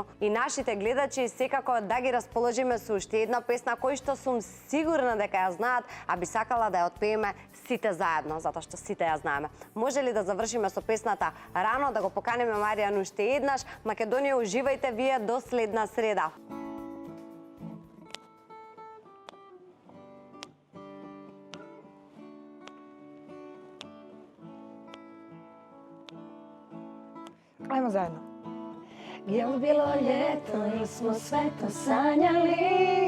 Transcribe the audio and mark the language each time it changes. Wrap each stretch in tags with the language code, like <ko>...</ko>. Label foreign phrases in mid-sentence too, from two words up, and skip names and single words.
<mk>И нашите гледачи секако да ги расположиме со уште една песна кој што сум сигурна дека ја знаат, а би сакала да ја отпееме сите заедно, затоа што сите ја знаеме. Може ли да завршиме со песната рано, да го поканиме Маријан уште еднаш? Македонија, уживајте вие до следна среда.</mk> <hr>Ajmo zajedno. Jel bilo ljeto ili smo sve to sanjali?</hr>